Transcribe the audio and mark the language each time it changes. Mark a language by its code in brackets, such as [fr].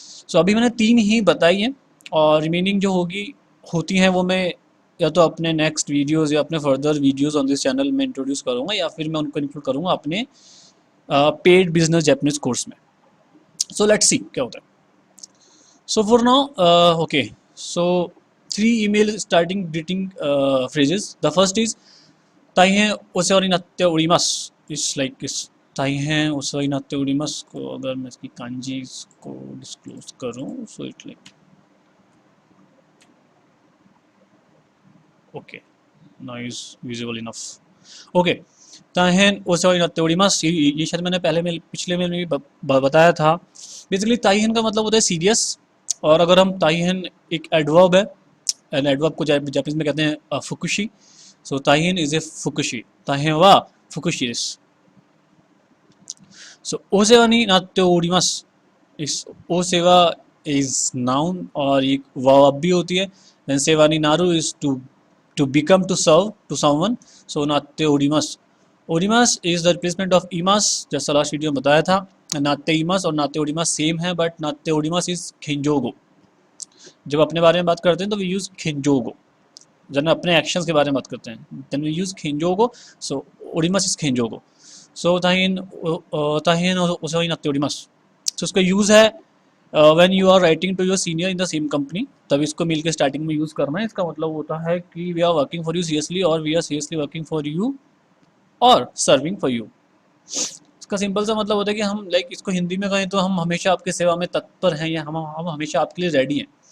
[hi] सो अभी मैंने 3 ही बताई हैं और रिमेनिंग जो होती हैं वो मैं या तो अपने नेक्स्ट वीडियोस या अपने further videos on this channel में इंट्रोड्यूस करूँगा या फिर मैं उनको इंक्लूड करूँगा अपने पेड बिजनेस जापानीज़ कोर्स में. [en] so let's see [hi] क्या होता है. [en] So for now okay, so 3 email starting greeting phrases. The first is [ja] 大変お世話になっております. [en] It's like this. [ja] 大変お世話になっております。 [hi] को अगर मैं इसकी कांजी को डिस्क्लोज करूँ, [en] so it's like okay, now is visible enough. [ja] Okay, 大変お世話になっております. [hi] ये शायद मैंने पिछले में भी बताया था. बेसिकली 大変का मतलब होता है सीरियस और अगर हम 大変एक एडवर्ब है एंड एडवर्ब को जापानीज में कहते हैं फुकुशी. [en] So 大変 is a fukushi. [ja] 大変はfukushiです. So お世話になっております. [hi] ओ सेवा [en] is noun [hi] और एक verb भी होती है. [en] Then [ja] 世話になる [en] is to become, to serve to someone. [ja] So なっております. [hi] ओरिमास [en] is the replacement of imas, [hi] जैसा लास्ट वीडियो में बताया था. नाते इमास और नाते ओरिमास सेम है बट नाते ओरिमास इज खिंजोगो. जब अपने बारे में बात करते हैं तो वी यूज़ खिंजोगो. जब अपने एक्शंस के बारे में बात करते हैं then we use खिंजोगो. [en] So ओरिमास is खिंजोगो. [ja] सो ताहिनお世話になっております. [hi] सो उसका यूज़ है [en] when you are writing to your senior in the same company, [hi] तब इसको मिल के स्टार्टिंग में यूज़ करना है. इसका मतलब होता है कि [en] we are working for you [hi] seriously और we are seriously working for you और सर्विंग फॉर यू. इसका सिंपल सा मतलब होता है कि हम लाइक इसको हिंदी में कहें तो हम हमेशा आपके सेवा में तत्पर हैं या हम हमेशा आपके लिए रेडी हैं.